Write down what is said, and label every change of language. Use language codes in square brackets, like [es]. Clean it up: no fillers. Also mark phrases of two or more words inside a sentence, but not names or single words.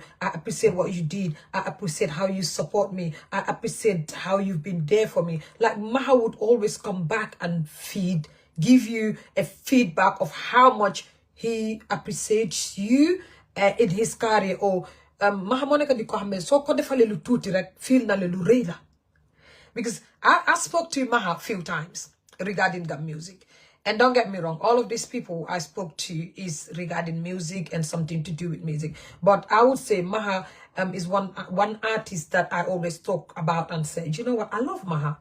[en] I appreciate what you did. I appreciate how you support me. I appreciate how you've been there for me. Like Maha would always come back and give you a feedback of how much he appreciates you in his career. [wo] Or Maha Monica di ko xamé so ko defale lu tuti rek feel na le lu rëy la. [en] Because I spoke to Maha a few times regarding the music. And don't get me wrong, all of these people I spoke to is regarding music and something to do with music. But I would say Maha is one artist that I always talk about and say, you know what, I love Maha.